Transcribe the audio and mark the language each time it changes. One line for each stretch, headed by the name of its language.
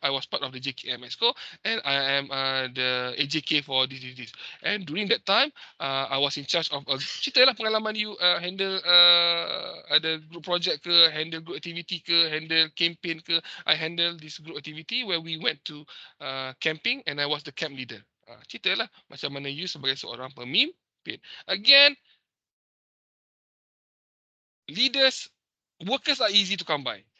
English: I was part of the JKM ESCO, and I am the AJK for this. And during that time, I was in charge of
Malay: cerita lah pengalaman you handle ada group project ke, handle group activity ke, handle campaign ke.
English: I handle this group activity where we went to camping, and I was the camp leader.
Malay: Ceritalah macam mana you sebagai seorang pemimpin.
English: Again, workers are easy to come by.